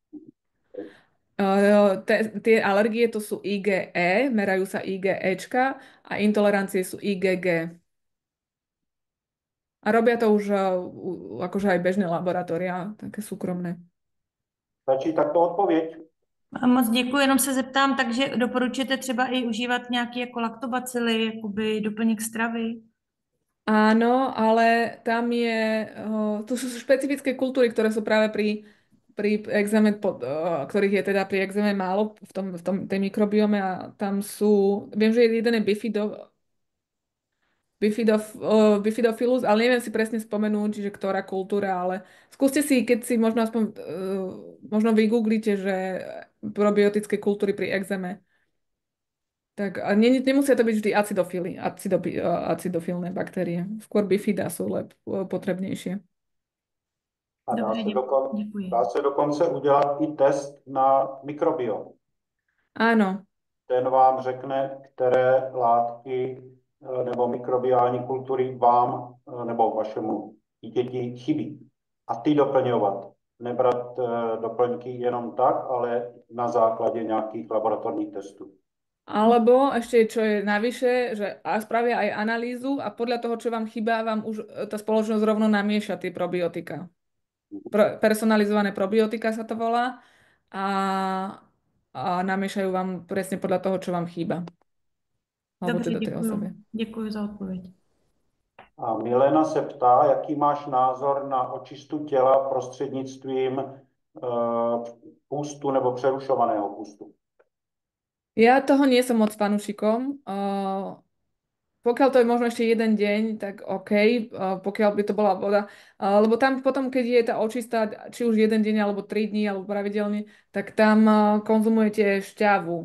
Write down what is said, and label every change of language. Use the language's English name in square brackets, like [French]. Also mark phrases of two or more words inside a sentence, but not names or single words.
[Slovak] Tie alergie to sú IgE, merajú sa IgEčka a intolerancie sú IgG. A robia to už akože aj bežné laboratória, také súkromné. [Czech] Stačí takto odpověď? A moc děkuji, jenom se zeptám, takže doporučujete třeba i užívat nějaké jako laktobacily, jakoby doplněk stravy? [Slovak] Áno, ale tam tu sú špecifické kultúry, ktoré sú práve pri exéme, ktorých je teda pri exéme málo tej mikrobiome a tam sú, viem, že jeden je Bifidofilus, ale neviem si presne spomenúť, že ktorá kultúra, ale skúste si, keď si možno aspoň možno vygooglite, že probiotické kultúry pri exéme. Tak a nemusia to byť vždy acidofilné baktérie. Skôr bifida sú potrebnejšie. [Czech] A Dobře, děkuji. dá se dokonce udělat i test na mikrobiom. [Slovak] Áno, [Czech] Ten vám řekne, které látky nebo mikrobiální kultury vám nebo vašemu dítěti chybí. A ty doplňovat. Nebrat doplňky jenom tak, ale na základě nějakých laboratorních testů. [Slovak] alebo ešte čo je navyše, že spravia aj analýzu a podľa toho, čo vám chýba, vám už tá spoločnosť rovno namieša tie probiotika. Personalizované probiotika sa to volá a, a namiešajú vám presne podľa toho, čo vám chýba. Alebo [Czech] Dobře, [Slovak] teda tej osobe. [Czech] děkuji za odpověď. A Milena se ptá, jaký máš názor na očistu těla prostřednictvím pústu nebo přerušovaného pústu. [Slovak] Ja toho nie som moc fanúšikom. Pokiaľ to je možno ešte jeden deň, tak OK, pokiaľ by to bola voda. Lebo tam potom, keď je tá očista, či už jeden deň, alebo 3 dní, alebo pravidelne, tak tam konzumujete šťavu.